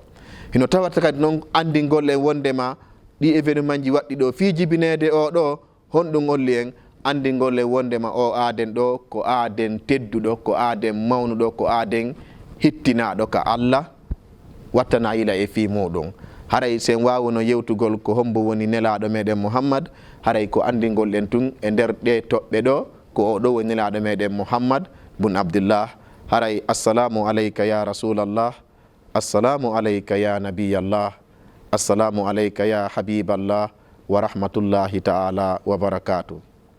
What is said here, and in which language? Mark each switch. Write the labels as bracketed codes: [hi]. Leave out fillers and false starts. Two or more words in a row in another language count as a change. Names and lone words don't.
[ff] hino tawata kadi noon andingol en wondema ɗi événement ji waɗɗi ɗo fi jibinede o ɗo, honɗum olli en andingol en wondema o aden ɗo ko aden tedduɗo, ko aden mawnuɗo, ko aden hittinaɗo ka Allah wattana yila e fi muɗum. haray sen wawuno yewtugol ko hombo woni nelaɗo meɗen Muhammad, haray ko andingol en tun e nder ɗe toɓɓe ɗo ko oɗo woni nelaɗo meɗen Muhammad bun Abdullah. [ar] haray السلام عليك يا رسول الله، السلام عليك يا نبي الله، السلام عليك يا حبيب الله ورحمة الله تعالى وبركاته.